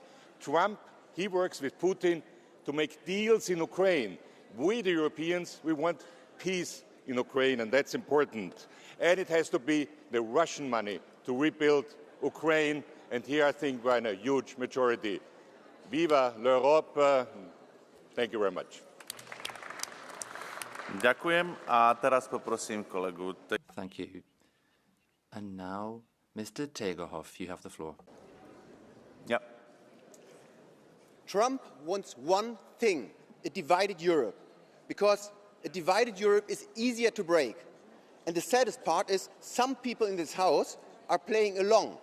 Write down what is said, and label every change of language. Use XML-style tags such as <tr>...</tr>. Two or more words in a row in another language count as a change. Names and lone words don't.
<en>Trump, he works with Putin to make deals in Ukraine. We, the Europeans, we want peace in Ukraine, and that's important. And it has to be the Russian money to rebuild Ukraine, and here I think we're in a huge majority.</en> <fr>Viva l'Europe!</fr> <en>Thank you very much.</en> <sk>Ďakujem a teraz poprosím kolegu.</sk> <en>Thank you. And now, Mr. Tegerhoff, you have the floor. Yeah. Trump wants one thing, a divided Europe, because a divided Europe is easier to break. And the saddest part is some people in this house are playing along.</en>